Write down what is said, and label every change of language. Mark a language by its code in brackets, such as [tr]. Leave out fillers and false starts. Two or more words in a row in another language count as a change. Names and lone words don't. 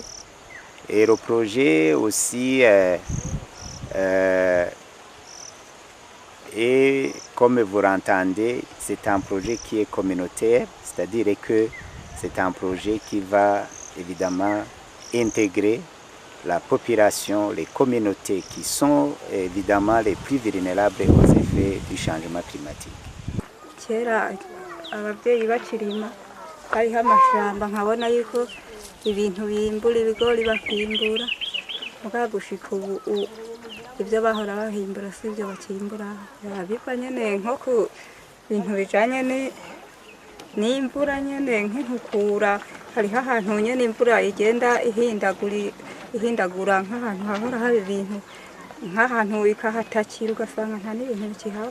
[fr] Et le projet aussi et comme vous l'entendez, c'est un projet qui est communautaire, c'est-à-dire que c'est un projet qui va évidemment intégrer la population, les communautés qui sont évidemment les plus vulnérables aux effets du changement climatique. [rn] Kera ababyeyi bakirima hariho amashamba nkabona yuko ibintu bimbura ibigori bakimbura muga gushika ubu ibyo bahora bahimbura si byo bakimbura biva nyene nko ku bintu bijanye n'imvura nyene nk'inkukura hariho ahantu nyene imvura igenda ihindagura nk'ahantu hahora hari ibintu nk'ahantu ikahatakira ugasanga nta n'ibintu bikihaba.